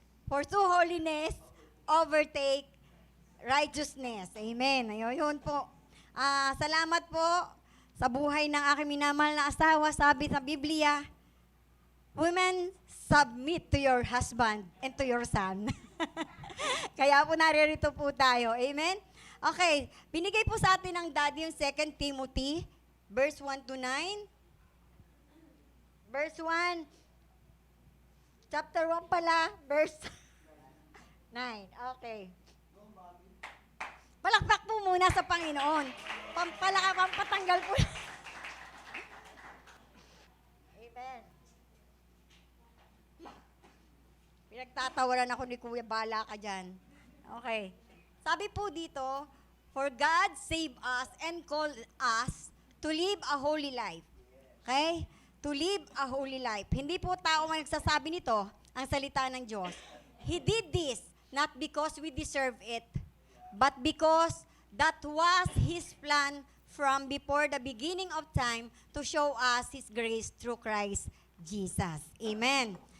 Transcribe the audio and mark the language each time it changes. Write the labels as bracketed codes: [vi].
[en] Pursue holiness, overtake righteousness. [tl] Amen. Ayun po. Salamat po sa buhay ng aking minamahal na asawa. Sabi sa Biblia, [en] women, submit to your husband and to your son. [tl] Kaya po naririto po tayo. Amen? Okay. Binigay po sa atin ng Daddy yung 2 Timothy, verse 1 to 9. Verse 1. Chapter 1 pala, verse 9. Okay. Palakpak po muna sa Panginoon. Pampatanggal po. Amen. Pinagtatawaran ako ni Kuya, bala ka dyan. Okay. Sabi po dito, [en] for God saved us and called us to live a holy life. Okay? To live a holy life. [tl] Hindi po tao ang nagsasabi nito, ang salita ng Diyos. [en] He did this not because we deserve it, but because that was His plan from before the beginning of time to show us His grace through Christ Jesus. Amen.